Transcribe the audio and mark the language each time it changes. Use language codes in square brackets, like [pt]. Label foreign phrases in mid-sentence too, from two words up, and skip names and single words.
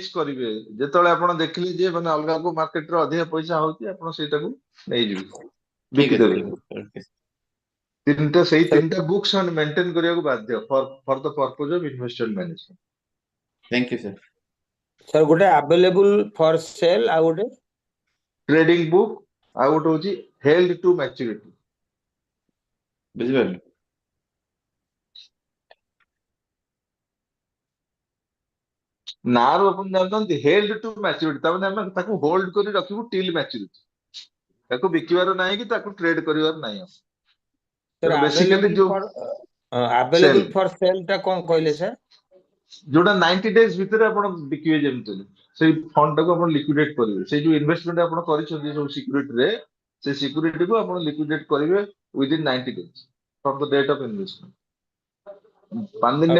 [or] ହେଜ୍ କରିବେ ଯେତେବେଳେ ଆପଣ ଦେଖିଲେ ଯେ ମାନେ ଅଲଗା କୋଉ ମାର୍କେଟରେ ଅଧିକା ପଇସା ହଉଛି, ଆପଣ ସେଇଟାକୁ ନେଇଯିବେ, ଠିକ ଅଛି ବିକିଦେବେ। ଠିକ ଅଛି ଓକେ। ସେଇ Sir, ତିନିଟା ବୁକ୍ ସେମାନେ ମେଣ୍ଟେନ କରିବାକୁ ବାଧ୍ୟ [en] for the purpose of investment management. Thank you sir. [or] sir ଗୋଟେ [en] available for sale [or] ଆଉ ଗୋଟେ [en] trading book, [or] ଆଉ ଗୋଟେ ହଉଛି [en] held to maturity. [or] ବୁଝିପାରିଲୁ? ନାଁରୁ ଆପଣ ଜାଣିଛନ୍ତି [en] held to maturity, [or] ତାମାନେ ଆମେ ତାକୁ ହୋଲ୍ଡ କରି ରଖିବୁ [en] till maturity. [or] ତାକୁ ବିକିବାର ନାହିଁ କି ତାକୁ ଟ୍ରେଡ କରିବାର ନାହିଁ। sir ତେଣୁ ବେସିକାଲି ଯୋଉ ସେଲ୍, [en] available for sale [or] ଟା କଣ କହିଲେ sir? ଯୋଉଟା 90 ଡେଜ ଭିତରେ ଆପଣ ବିକିବେ, ଯେମିତି ସେଇ ଫଣ୍ଡ ଟାକୁ ଆପଣ ଲିକ୍ୱିଡେଟ୍ କରିବେ। ସେଇ ଯୋଉ ଇନଭେଷ୍ଟମେଣ୍ଟ ଆପଣ କରିଛନ୍ତି ସବୁ ସିକ୍ୟୁରିଟିରେ, ସେ ସିକ୍ୟୁରିଟିକୁ ଆପଣ ଲିକ୍ୱିଡେଟ୍ କରିବେ [en] within 90 days from the date of investment. [or] 5 ଦିନରେ